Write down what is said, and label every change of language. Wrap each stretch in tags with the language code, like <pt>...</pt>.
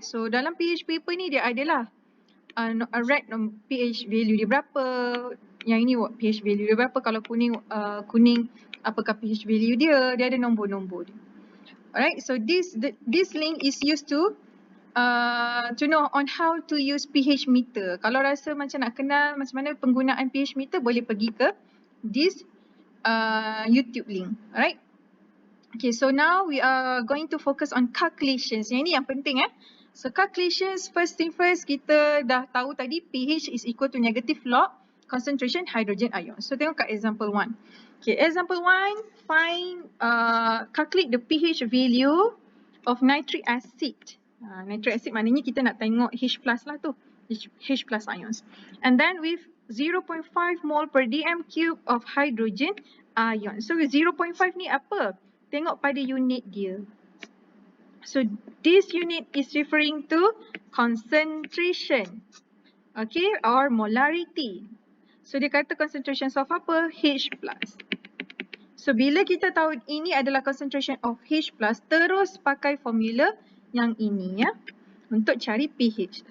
<ms>So dalam pH paper ni dia adalah red pH value dia berapa, yang ini pH value dia berapa, kalau kuning apakah pH value dia ada nombor-nombor dia.</ms> <en>Alright, so this link is used to know on how to use pH meter.</en> <ms>Kalau rasa macam nak kenal macam mana penggunaan pH meter, boleh pergi ke</ms> <en>this YouTube link.</en> <ms>Alright.</ms> <en>Okay, so now we are going to focus on calculations.</en> <ms>Yang ini yang penting</ms> <en>So calculations, first thing first,</en> <ms>kita dah tahu tadi</ms> <en>pH is equal to negative log concentration hydrogen ion. So</en> <ms>tengok kat</ms> <en>example 1. Okay, example 1, calculate the pH value of nitric acid.</en> <ms>Nitric acid maknanya kita nak tengok H plus lah tu, H plus ions.</ms> <en>And then with 0.5 mole per dm cube of hydrogen ion.</en> <ms>So with 0.5 ni apa? Tengok pada unit dia.</ms> <en>So this unit is referring to concentration, okay, or molarity. So</en> <ms>dia kata</ms> <en>concentration of apa? H plus.</en> <ms>So bila kita tahu ini adalah</ms> <en>concentration of H plus,</en> <ms>terus pakai formula yang ini untuk cari pH.</ms>